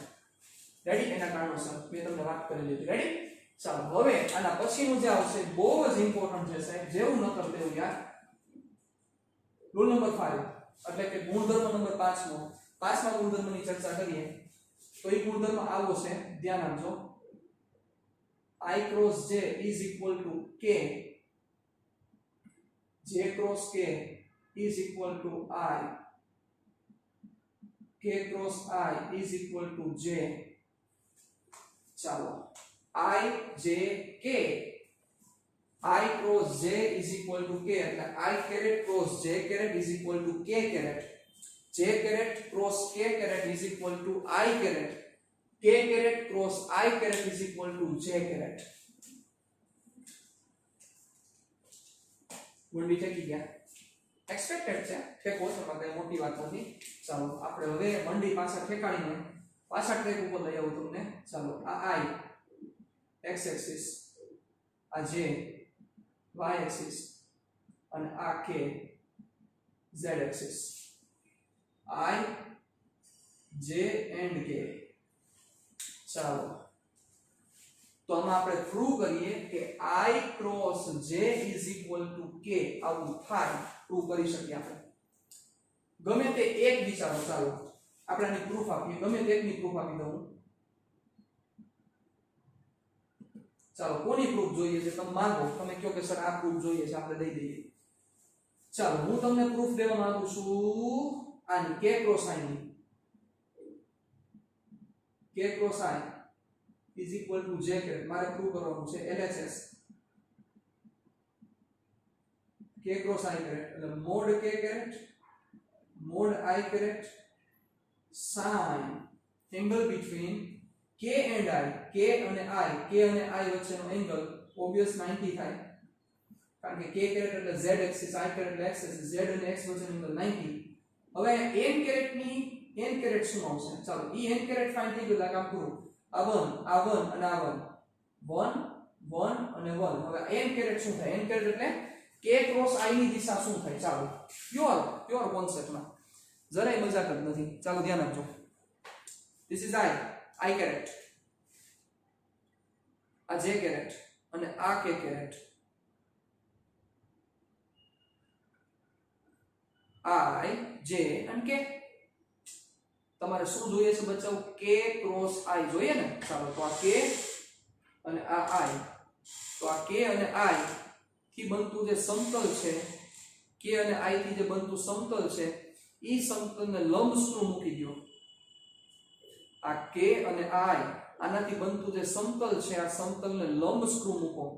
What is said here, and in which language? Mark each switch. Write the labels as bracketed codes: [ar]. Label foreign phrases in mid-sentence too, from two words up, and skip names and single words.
[gu] રેડી? એના કારણોસર મેં તમને વાત કરેલી હતી. રેડી? ચાલો હવે આના પછીનું જે આવશે બહુ જ ઇમ્પોર્ટન્ટ છે સાહેબ, જેવું ન કરી દેવું યાર. રૂલ નંબર 5 એટલે કે ગુણધર્મ નંબર 5 નો, પાંચમા ગુણધર્મની ચર્ચા કરીએ તો એ ગુણધર્મ આવો છે, ધ્યાન આપજો. [en] I cross j is equal to k, j cross k is equal to I, k cross I is equal to j. ચાલો I j k, I cross j is equal to k એટલે I caret cross j caret is equal to k caret, j caret cross k caret is equal to I caret, k caret cross I caret is equal to j caret. [gu] ગુણવી થઈ ગયા, એક્સપેક્ટેડ છે, ઠેકો છે, પણ મોટી વાત નથી. ચાલો આપણે હવે મંડી પાછા ઠેકાડીને પાછા ટ્રેક ઉપર લઈ આવું તમને. ચાલો આ [en] I x axis, [gu] આ [en] j y axis [gu] અને આ [en] k z axis. I j and k. [gu] ચાલો તો આમાં આપણે પ્રૂવ કરીએ કે [en] I cross j is equal to k [gu] આવું થાય, પ્રૂવ કરી શકીએ આપણે. ગમે તે એક વિચારો. ચાલો આપણે આની પ્રૂફ આપીએ, ગમે તે એકની પ્રૂફ આપી દઉં. ચાલો કોની પ્રૂફ જોઈએ છે તમે માંગો, તમે કહો કે સર આ પ્રૂફ જોઈએ છે, આપણે દઈ દઈએ. ચાલો હું તમને પ્રૂફ દેવા માંગુ છું આની, [en] k cross I ની. k cross I is equal to j caret [gu] મારે પ્રૂવ કરવાનું છે. [en] LHS k cross I caret એટલે mod k caret mod I caret sin angle between k and I, [gu] k અને I વચ્ચેનો એંગલ ઓબવિયસ 90 થાય, કારણ કે [en] k caret [gu] એટલે [en] z axis, I caret [gu] એટલે [en] x axis, [gu] z અને x વચ્ચેનો એંગલ 90. હવે [en] n caret [gu] ની [en] n caret [gu] શું આવશે? ચાલો ઈ [en] n caret [gu] ફાઇન્ડ થઈ ગયું, કામ પૂરું. આ 1 અને આ 1 અને 1. હવે [en] n caret [gu] શું થાય? [en] n caret [gu] એટલે [en] k cross I [gu] ની દિશા શું થાય? ચાલો પ્યોર કોન્સેપ્ટમાં, જરાય મજાક જ નથી. ચાલો ધ્યાન આપજો. [en] This is I caret, [gu] આ [en] j caret [gu] અને આ [en] k caret. [gu] I j અને k. તમારે શું જોઈએ છે બચ્ચાઓ? [en] k cross I [gu] જોઈએ ને. ચાલો તો આ k અને આ I, તો આ k અને I થી બનતું જે સમતલ છે, k અને I થી જે બનતું સમતલ છે, ઈ સમતલને લંબ સ્ક્રૂ મૂકી દો. આ k અને I આનાથી બનતું જે સમતલ છે, આ સમતલને લંબ સ્ક્રૂ મૂકો.